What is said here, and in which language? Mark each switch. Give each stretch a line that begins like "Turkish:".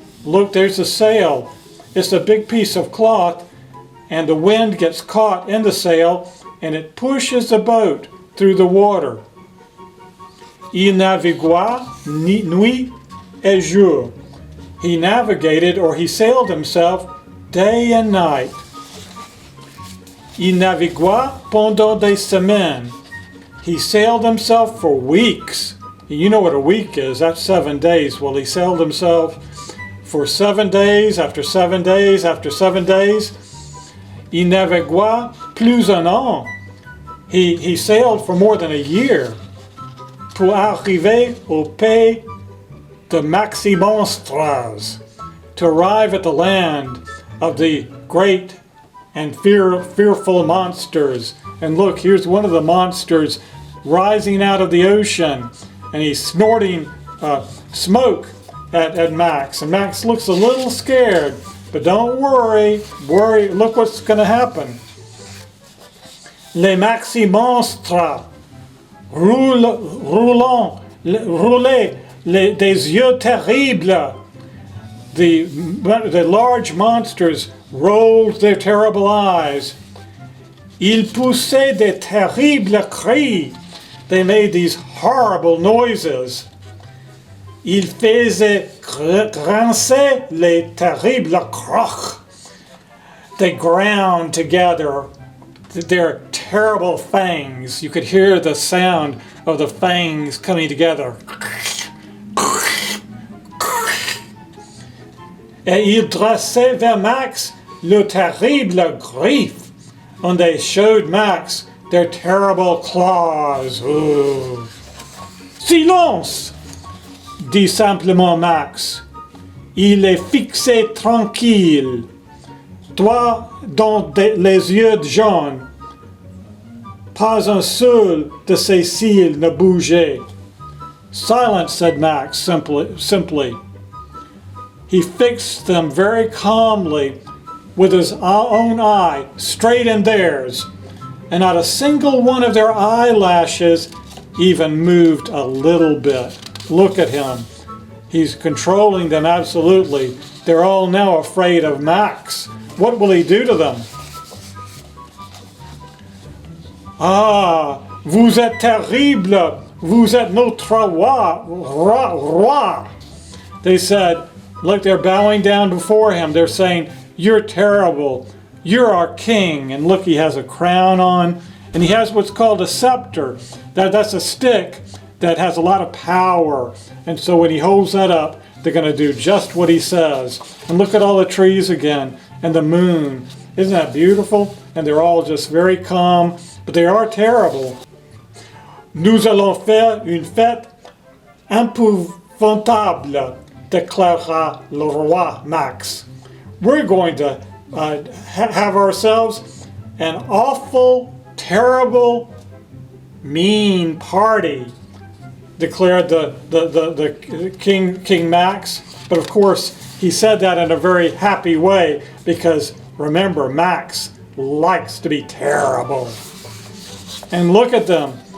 English: Look, there's the sail. It's a big piece of cloth, and the wind gets caught in the sail, and it pushes the boat through the water.
French: Il navigua nuit et jour.
English: He navigated, or he sailed himself, day and night.
French: Il navigua pendant des semaines.
English: He sailed himself for weeks. You know what a week is, that's 7 days. Well, he sailed himself for 7 days, after 7 days, after 7 days.
French: Il navigua plus un an.
English: He sailed for more than a year.
French: Pour arriver au pays de Maximonstres,
English: to arrive at the land of the great and fearful monsters. And look, here's one of the monsters rising out of the ocean, and he's snorting smoke at Max. And Max looks a little scared, but don't worry, look what's going to happen.
French: Les Maximonstres roulaient des yeux terribles.
English: The large monsters rolled their terrible eyes.
French: Ils poussaient des terribles cris.
English: They made these horrible noises.
French: Ils faisaient grincer les terribles crocs.
English: They ground together their terrible fangs. You could hear the sound of the fangs coming together.
French: Et ils dressaient vers Max le terrible griffe.
English: And they showed Max their terrible claws.
French: Ooh. Silence! Dit simplement Max. Il est fixé tranquille. Toi, dans les yeux jaunes. Pas un seul de ses cils ne bougeait.
English: Silence, said Max simply. He fixed them very calmly with his own eye straight in theirs, and not a single one of their eyelashes even moved a little bit. Look at him. He's controlling them absolutely. They're all now afraid of Max. What will he do to them?
French: Ah, vous êtes terrible. Vous êtes notre roi.
English: They said, look, they're bowing down before him. They're saying, you're terrible. You're our king. And look, he has a crown on. And he has what's called a scepter. That's a stick that has a lot of power. And so when he holds that up, they're going to do just what he says. And look at all the trees again. And the moon. Isn't that beautiful? And they're all just very calm. But they are terrible.
French: Nous allons faire une fête épouvantable, déclara le roi Max.
English: We're going to have ourselves an awful, terrible, mean party, declared the King Max. But of course, he said that in a very happy way because, remember, Max likes to be terrible. And look at them.